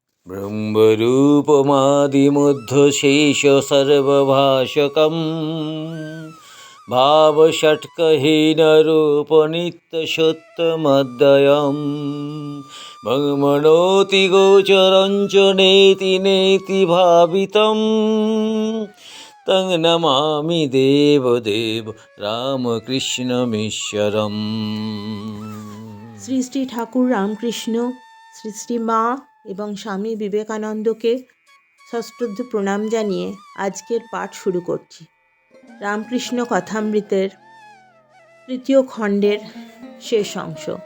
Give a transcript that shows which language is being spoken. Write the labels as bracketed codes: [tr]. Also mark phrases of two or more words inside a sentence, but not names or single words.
[sa] ब्रह्मरूपमादिमध्यशेषसर्वभाषकं भावषट्कहीनरूपनित्यसत्यमद्वयं भगमनोति गोचरं च नेति नेति भावितं तं नमामि देवदेव रामकृष्णमीश्वरम्। [bn] শ্রী শ্রী ঠাকুর রামকৃষ্ণ, শ্রী শ্রী মা এবং স্বামী বিবেকানন্দকে সশ্রদ্ধ প্রণাম জানিয়ে আজকের পাঠ শুরু করছি। রামকৃষ্ণ কথামৃতের তৃতীয় খণ্ডের শেষ অংশ।